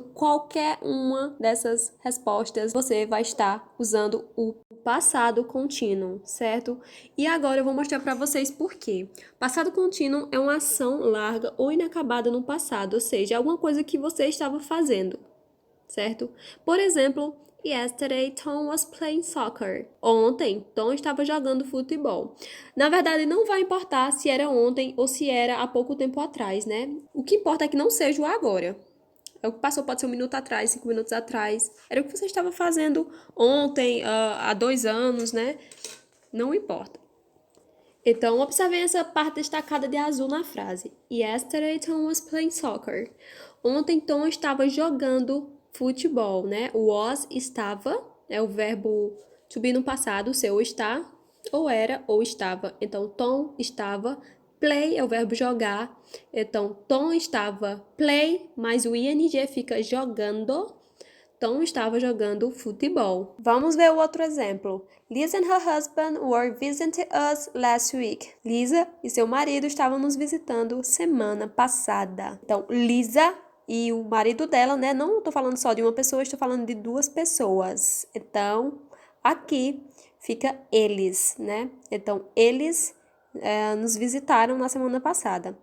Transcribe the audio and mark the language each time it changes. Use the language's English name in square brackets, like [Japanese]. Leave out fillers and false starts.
[Portuguese] Qualquer uma dessas respostas você vai estar usando o passado contínuo, certo? E agora eu vou mostrar para vocês por quê. Passado contínuo é uma ação larga ou inacabada no passado, ou seja, alguma coisa que você estava fazendo, certo? Por exemplo, [English] yesterday Tom was playing soccer. [Portuguese] Ontem, Tom estava jogando futebol. Na verdade, não vai importar se era ontem ou se era há pouco tempo atrás, né? O que importa é que não seja o agora. É o que passou, pode ser 1 minuto atrás, 5 minutos atrás. Era o que você estava fazendo ontem, há 2 anos, né? Não importa. Então, observem essa parte destacada de azul na frase. [English] Yesterday Tom was playing soccer. [Portuguese] Ontem Tom estava jogando futebol, né? O was estava, é o verbo to be no passado, seu está, ou era, ou estava. Então, Tom estava. Play é o verbo jogar. Então, Tom estava play, mas o ing fica jogando. Tom estava jogando futebol. Vamos ver o outro exemplo. [English] Lisa and her husband were visiting us last week. [Portuguese] Lisa e seu marido estavam nos visitando semana passada. Então, Lisa e o marido dela, né? Não estou falando só de uma pessoa, estou falando de 2 pessoas. Então, aqui fica eles, né? Então, eles nos visitaram na semana passada.